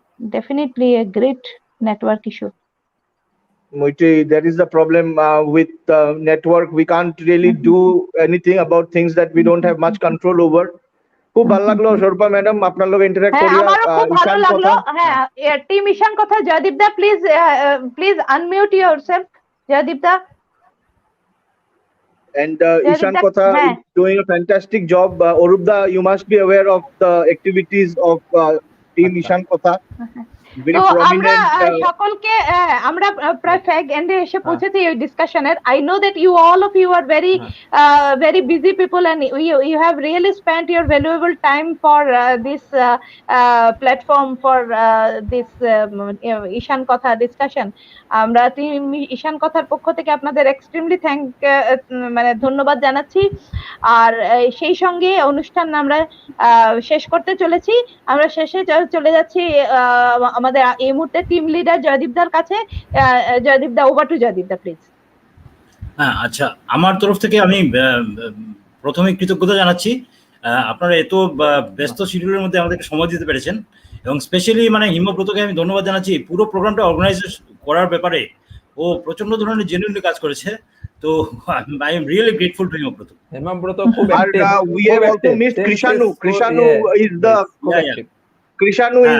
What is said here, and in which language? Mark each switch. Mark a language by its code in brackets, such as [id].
[en] definitely a great network issue there is a problem with network we can't really do anything about things that we don't have much control over [bn] খুব ভালো লাগলো সরপা madam আপনার লগে interact করিয়া আমারও খুব ভালো লাগলো হ্যাঁ টিম ঈশান কথা জয়দীপ দা [en] please unmute yourself [bn] Joydeep the [en] and Ishan Kotha is doing a fantastic job Arup da you must be aware of the activities of team Ishan Kotha [bn] তো আমরা সকলকে আমরা প্রায় ফ্যাগ এন্ডে এসে পৌঁছেছি এই ডিসকাশনের [en] I know that you all of you are very busy people and you have really spent your valuable time for this platform for this [bn] ঈশান কথা ডিসকাশন আমরা ঈশান কথার পক্ষ থেকে আপনাদের এক্সট্রিমলি মানে ধন্যবাদ জানাচ্ছি আর সেই সঙ্গে অনুষ্ঠান আমরা শেষ করতে চলেছি আমরা শেষে চলে যাচ্ছি আমাদের এই মুহূর্তে টিম লিডার জয়দীপদার কাছে জয়দীপদা ওভার টু জয়দীপদা প্লিজ হ্যাঁ আচ্ছা আমার তরফ থেকে আমি প্রথমে কৃতজ্ঞতা জানাচ্ছি আপনারা এত ব্যস্ত শিডিউলের মধ্যে আমাদেরকে সময় দিতে পেরেছেন এবং স্পেশালি মানে হিমব্রতকে আমি ধন্যবাদ জানাচ্ছি পুরো প্রোগ্রামটা অর্গানাইজ করার ব্যাপারে ও প্রচন্ড ধরনের জেনুইনলি কাজ করেছে। [en] তো I am really grateful to Himabrata. [bn] হিমাব্রত খুব [en] আর we have also missed Krishanu. Krishanu is the Krishanu is